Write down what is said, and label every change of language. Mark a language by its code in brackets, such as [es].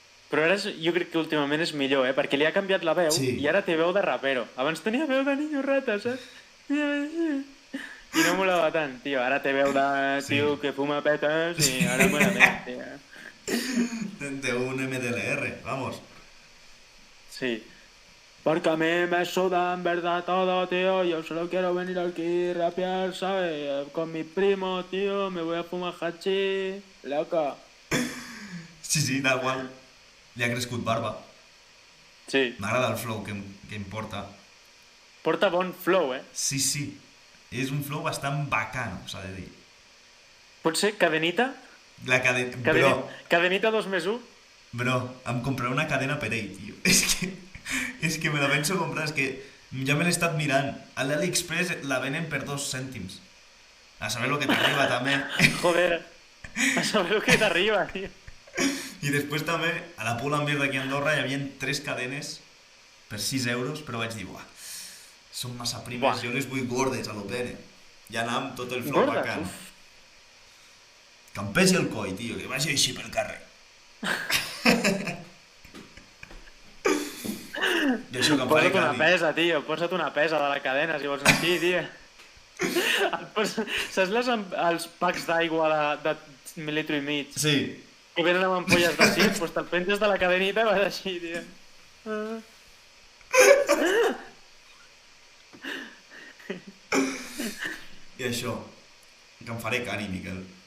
[ca] Però ara jo crec que últimament és millor, perquè li ha canviat la veu Sí. i ara té veu de rapero. Abans tenia veu de [es] niño rata, [ca] saps? I no molava tant, tio. Ara té veu de tio que fuma petes i ara mola més, tio. [es] De un MDLR, vamos. Sí. Porque a mí me suda en verdad todo, tío. Yo solo quiero venir aquí y rapear, ¿sabes? Con mi primo, tío. Me voy a fumar hachís. Loca. [ca] Sí, tal qual. Li ha crescut barba. Sí. M'agrada el flow que em porta. Porta bon flow, eh? Sí. És un flow bastant bacano, s'ha de dir. Potser cadenita? La cadena... Cadenita 2+1? Bro, em compraré una cadena per ell, tio. És que me la penso comprar, és que ja me l'he estat mirant. A l'AliExpress la venen per 2 cèntims. A saber lo que t'arriba, també. Joder, a saber lo que t'arriba, tio. I després també, a la Pull & Bear d'aquí a Andorra hi havia 3 cadenes per 6 euros, però vaig dir, buah, són massa primes, jo les vull gordes a lo pere. Ja anar amb tot el flow Gordes, bacano. uf. Que em pesi el coll, tio, que vagi així pel carrer. I això que em faré Posa't una cani. pesa, tio, posa't una pesa de la cadena, si vols anar aquí, tio. Saps els packs d'aigua de mililitro i mig? Sí, Que venen amb ampolles de 6, doncs te'l penges de la cadenita i vas així, tio. i això, que em faré cani, Miquel.